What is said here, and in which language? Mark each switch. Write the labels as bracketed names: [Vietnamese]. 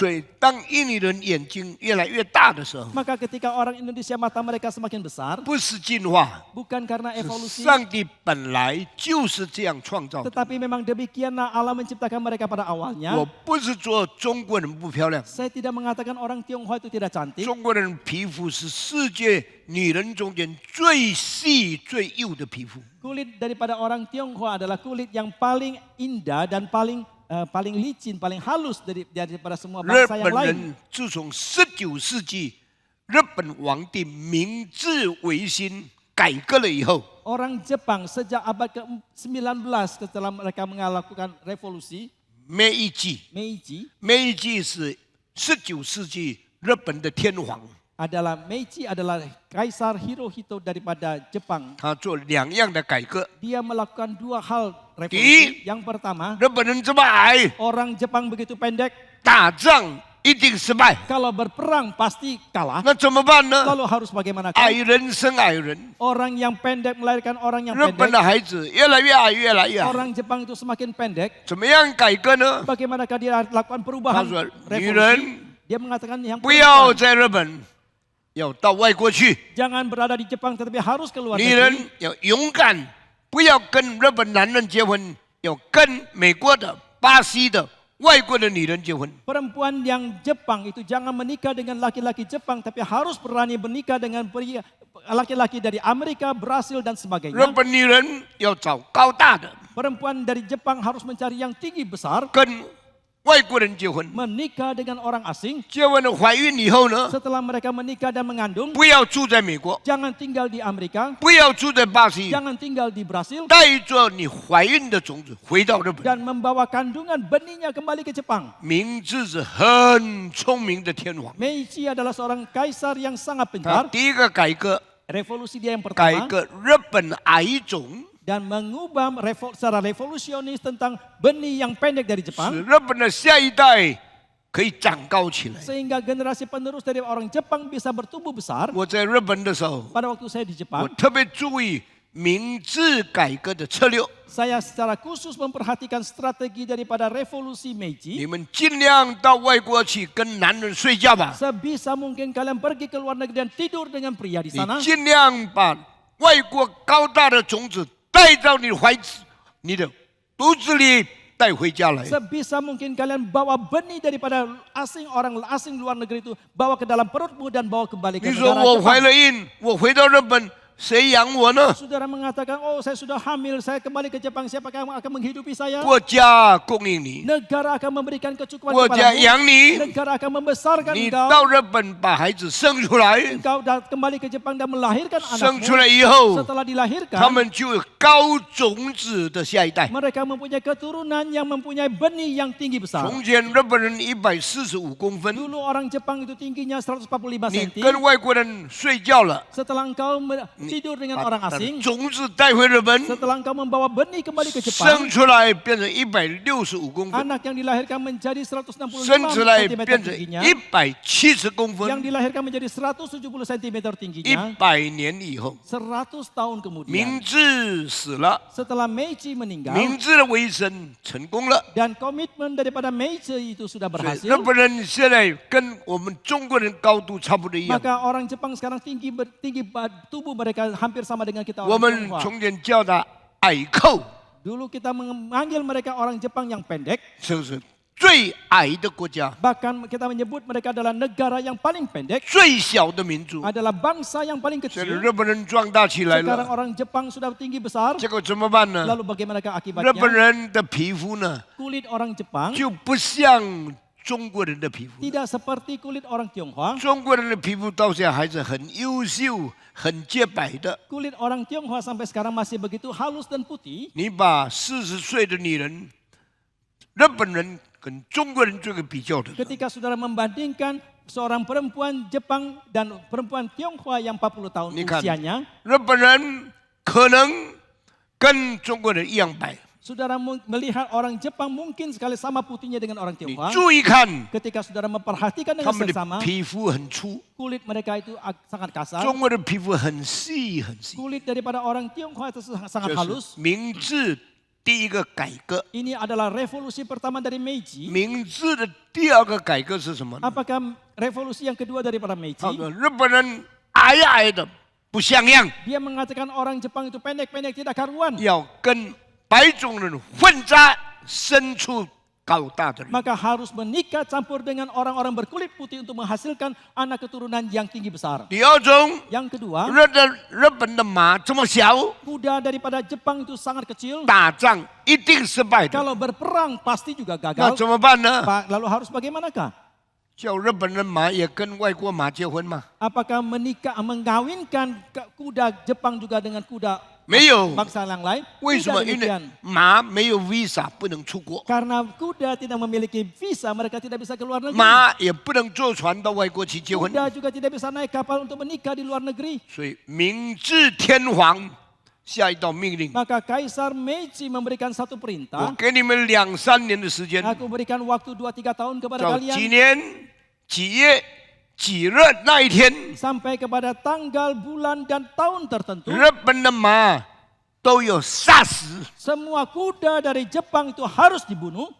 [Chinese] 所以，当印尼人眼睛越来越大的时候， [Indonesian] Maka ketika orang Indonesia mata mereka semakin besar, [Chinese] 不是进化， [Indonesian] bukan karena [Chinese] 是 [Indonesian] evolusi, [Chinese] 上帝本来就是这样创造的。 [Indonesian] tetapi memang demikianlah Allah menciptakan mereka pada awalnya. [Chinese] 我不是说中国人不漂亮， [Indonesian] Saya tidak mengatakan orang Tionghoa itu tidak cantik. [Chinese] 中国人皮肤是世界女人中间最细最幼的皮肤。 [Indonesian] Kulit daripada orang Tionghoa adalah kulit yang paling indah dan paling licin, paling halus daripada semua [Chinese] 日 [Indonesian] bangsa yang [Chinese] 本 [Indonesian] lain. [Chinese] 人自从19世纪日本皇帝明治维新改革了以后， [Indonesian] Orang Jepang sejak abad ke-19 setelah mereka melakukan revolusi [Chinese] Meiji， [Indonesian] Meiji, [Chinese] 是19世纪日本的天皇， [Indonesian] adalah Meiji adalah Kaisar Hirohito daripada Jepang. [Chinese] 他做2样的改革。 [Indonesian] Dia melakukan 2 hal revolusi. Yang pertama, [Chinese] 日本人这么矮， [Indonesian] orang Jepang begitu pendek, [Chinese] 打仗一定失败， [Indonesian] kalau berperang pasti kalah. [Chinese] 那怎么办呢？ [Indonesian] Lalu harus bagaimana? [Chinese] 矮人生矮人， [Indonesian] Orang yang pendek melahirkan orang yang [Chinese] 日本的孩子越来越矮，越来越矮。 [Indonesian] Orang Jepang itu semakin pendek. 怎么样改革呢？ Bagaimanakah dia lakukan perubahan Maksud, revolusi? Dia mengatakan yang [Chinese] 不要 [Indonesian] perempuan [Chinese] 在日本，要到外国去。 [Indonesian] jangan berada di Jepang tetapi harus keluar [Chinese] 女人 [Indonesian] negeri. [Chinese] 要勇敢，不要跟日本男人结婚，要跟美国的、巴西的、外国的女人结婚。 [Indonesian] Perempuan yang Jepang itu jangan menikah dengan laki-laki Jepang tapi harus berani menikah dengan pria laki-laki dari Amerika, Brasil dan [Chinese] 日 [Indonesian] sebagainya. [Chinese] 本女人要找高大的， [Indonesian] Perempuan dari Jepang harus mencari yang tinggi besar, [Chinese] 跟外国人结婚。 [Indonesian] menikah dengan orang asing. [Chinese] 结婚了怀孕以后呢， [Indonesian] Setelah mereka menikah dan mengandung, [Chinese] 不要住在美国， [Indonesian] jangan tinggal di Amerika, [Chinese] 不要住在巴西， [Indonesian] jangan tinggal di Brasil [Chinese] 带着你怀孕的种子回到日本。 [Indonesian] dan membawa kandungan benihnya kembali ke Jepang. [Chinese] 明治是很聪明的天皇， [Indonesian] Meiji adalah seorang kaisar yang sangat [Chinese] 他 [Indonesian] pintar. [Chinese] 第一个改革， [Indonesian] Revolusi dia yang [Chinese] 改 [Indonesian] pertama [Chinese] 革日本矮种。 [Indonesian] dan mengubah secara revolusionis tentang benih yang pendek dari [Chinese] 使 [Indonesian] Jepang [Chinese] 日本的下一代可以长高起来。 [Indonesian] sehingga generasi penerus dari orang Jepang bisa bertumbuh besar. [Chinese] 我在日本的时候， [Indonesian] Pada waktu saya di [Chinese] 我 [Indonesian] Jepang, [Chinese] 特别注意明治改革的策略。 [Indonesian] saya secara khusus memperhatikan strategi daripada revolusi [Chinese] 你 [Indonesian] Meiji. [Chinese] 们尽量到外国去跟男人睡觉吧， [Indonesian] Sebisa mungkin kalian pergi ke luar negeri dan tidur dengan pria di [Chinese] 你 [Indonesian] sana. [Chinese] 尽量把外国高大的种子带到你怀子、你的肚子里带回家来。 [Indonesian] Sebisa mungkin kalian bawa benih daripada orang asing luar negeri itu bawa ke dalam perutmu dan bawa kembali ke [Chinese] 你说 [Indonesian] negara [Chinese] 我怀 [Indonesian] Jepang. [Chinese] 了孕，我回到日本，谁养我呢？ [Indonesian] Saudara mengatakan, oh saya sudah hamil, saya kembali ke Jepang, siapakah yang akan menghidupi saya? [Chinese] 国家供应你， [Indonesian] Negara akan memberikan kecukupan [Chinese] 国家 [Indonesian] kepadamu. [Chinese] 养你。 [Indonesian] Negara akan membesarkan [Chinese] 你 [Indonesian] engkau. [Chinese] 到日本把孩子生出来， [Indonesian] Engkau kembali ke Jepang dan melahirkan [Chinese] 生出 [Indonesian] anakmu. [Chinese] 来以后， [Indonesian] Setelah dilahirkan, [Chinese] 他们就有高种子的下一代。 [Indonesian] mereka mempunyai keturunan yang mempunyai benih yang tinggi besar. [Chinese] 从前日本人145公分， [Indonesian] Dulu orang Jepang itu tingginya 145 [Chinese] 你 [Indonesian] cm. [Chinese] 跟外国人睡觉了， [Indonesian] Setelah engkau tidur dengan orang [Chinese] 把 [Indonesian] asing, [Chinese] 种子带回日本， [Indonesian] setelah engkau membawa benih kembali ke [Chinese] 生 [Indonesian] Jepang, [Chinese] 出来变成165公分， [Indonesian] anak yang dilahirkan menjadi 165 [Chinese] 生出来 [Indonesian] cm [Chinese] 变成 [Indonesian] tingginya, [Chinese] 170公 [Indonesian] yang [Chinese] 分。 [Indonesian] dilahirkan menjadi 170 cm tingginya, [Chinese] 100年以后， [Indonesian] 100 tahun [Chinese] 明 [Indonesian] kemudian, [Chinese] 治死了， [Indonesian] setelah Meiji meninggal, [Chinese] 明治的维生成功了。 [Indonesian] dan komitmen daripada Meiji itu sudah [Chinese] 所以日本人现在跟我们中国人高度差不多一样。 [Indonesian] maka orang Jepang sekarang tinggi tubuh mereka hampir sama dengan kita [Chinese] 我们 [Indonesian] Tionghoa. [Chinese] 从前叫他矮寇， [Indonesian] Dulu kita memanggil mereka orang Jepang yang pendek, [Chinese] 就是最矮的国家， [Indonesian] bahkan kita menyebut mereka adalah negara yang paling pendek, [Chinese] 最小的民族。 [Indonesian] adalah bangsa yang paling [Chinese] 现在 [Indonesian] kecil. [Chinese] 日本人壮大起来 [Indonesian] Sekarang [Chinese] 了， [Indonesian] orang Jepang sudah tinggi besar, [Chinese] 结果怎么办呢？ [Indonesian] lalu bagaimanakah [Chinese] 日本 [Indonesian] akibatnya? [Chinese] 人的皮肤呢， [Indonesian] Kulit orang Jepang [Chinese] 就不像中国人的皮肤。 [Indonesian] tidak seperti kulit orang Tionghoa. [Chinese] 中国人的皮肤到现在还是很优秀、很洁白的。 [Indonesian] Kulit orang Tionghoa sampai sekarang masih begitu halus dan putih. [Chinese] 你把40岁的女人，日本人跟中国人做个比较的， [Indonesian] Ketika saudara membandingkan seorang perempuan Jepang dan perempuan Tionghoa yang 40 tahun Ini kan. usianya, [Chinese] 日本人可能跟中国人一样白。 [Indonesian] saudara melihat orang Jepang mungkin sekali sama putihnya dengan orang [Chinese] 你 [Indonesian] Tionghoa. [Chinese] 注意看， [Indonesian] Ketika saudara memperhatikan [Chinese] 他 [Indonesian] dengan [Chinese] 们的 [Indonesian] seksama, [Chinese] 皮肤很粗， [Indonesian] kulit mereka itu sangat kasar. [Chinese] 中国的皮肤很细很细。 [Indonesian] Kulit daripada orang Tionghoa itu sangat halus. [Chinese] 是明治第一个改革。 [Indonesian] Ini adalah revolusi pertama dari Meiji. [Chinese] 明治的第二个改革是什么呢？ [Indonesian] Apakah revolusi yang kedua daripada Meiji? [Chinese] 他说日本人矮矮的不像样， [Indonesian] Dia mengatakan orang Jepang itu pendek-pendek tidak karuan. [Chinese] 要跟白种人混杂，生出高大的人。 [Indonesian] Maka harus menikah campur dengan orang-orang berkulit putih untuk menghasilkan anak keturunan yang tinggi besar. [Chinese] 第二种， [Indonesian] Yang kedua, [Chinese] 日本的马这么小， [Indonesian] kuda daripada Jepang itu sangat kecil. [Chinese] 打仗一定失败的。 [Indonesian] Kalau berperang pasti juga [Chinese] 那 [Indonesian] gagal. [Chinese] 怎么办呢？ [Indonesian] Lalu harus bagaimanakah? [Chinese] 叫日本人马也跟外国马结婚嘛？ [Indonesian] Apakah mengawinkan kuda Jepang juga dengan kuda [Chinese] 没有。 [Indonesian] bangsa yang lain. [Chinese] 为什么？因为 [Indonesian] demikian. [Chinese] 马没有 visa 不能出国， [Indonesian] Karena kuda tidak memiliki visa, mereka tidak bisa keluar negeri. [Chinese] 马也不能坐船到外国去结婚， [Indonesian] Kuda juga tidak bisa naik kapal untuk menikah di luar negeri. [Chinese] 所以明治天皇下一道命令， [Indonesian] Maka Kaisar Meiji memberikan satu [Chinese] 我 [Indonesian] perintah. [Chinese] 给你们2-3年的时间， [Indonesian] Aku berikan waktu 2-3 tahun kepada [Chinese] 到几 [Indonesian] kalian [Chinese] 年几月几日那一天， [Indonesian] sampai kepada tanggal, bulan dan tahun tertentu. [Chinese] 日本的马都有杀死， [Indonesian] Semua kuda dari Jepang itu harus dibunuh.